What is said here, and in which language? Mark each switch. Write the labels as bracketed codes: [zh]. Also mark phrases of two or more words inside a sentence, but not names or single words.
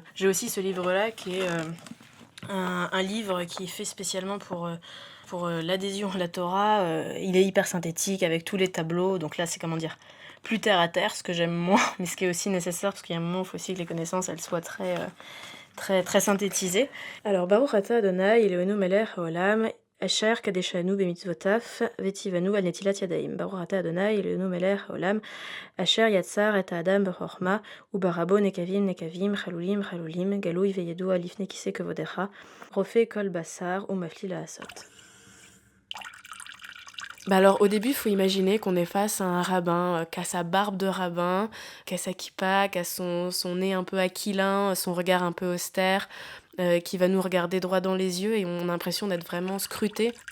[fr] J'ai aussi ce livre-là qui est un livre qui est fait spécialement pour l'adhésion à la Torah. Il est hyper synthétique avec tous les tableaux. Donc là, c'est comment dire, plus terre à terre, ce que j'aime moins, mais ce qui est aussi nécessaire, parce qu'il y a un moment, il faut aussi que les connaissances elles soient très synthétisées. Alors, [he] ברוך אתה אדני אלהינו מלך העולם אשר קדשנו במצותיו וצונו על נטילת ידים. ברוך אתה אדני אלהינו מלך העולם אשר יצר את האדם בחכמה וברא בו נקבים חלולים גלוי וידוע לפני כסא כבודך רופא כל בשר ומפליא לעשות. [fr] Bah alors au début, il faut imaginer qu'on est face à un rabbin qui a sa barbe de rabbin, qui a sa kippa, qui a son nez un peu aquilin, son regard un peu austère, qui va nous regarder droit dans les yeux et on a l'impression d'être vraiment scruté.